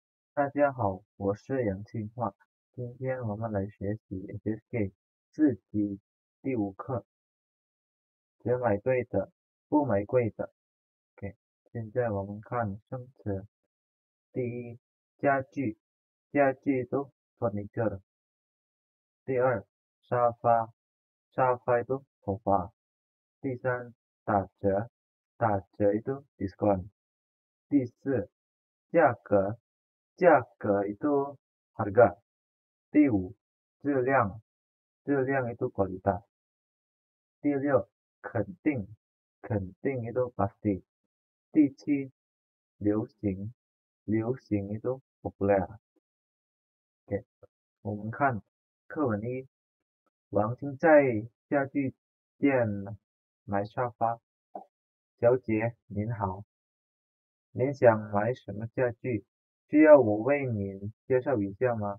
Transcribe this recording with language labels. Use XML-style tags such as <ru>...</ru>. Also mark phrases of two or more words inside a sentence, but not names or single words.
<zh>大家好，我是杨庆化。今天我们来学习 HSK 4级第5课，只买对的，不买贵的。OK，现在我们看生词。第一，家具，家具 itu furniture。第二，沙发，沙发 itu sofa。第三，打折，打折 itu diskon。第四，价格，价格 itu harga。第五，质量，质量 itu kualitas。第六，肯定，肯定 itu pasti。第七，流行，流行 itu populer。OK，我们看课文一，王晶在家具店买沙发。小姐您好，您想买什么家具？需要我为您介绍一下吗？</zh>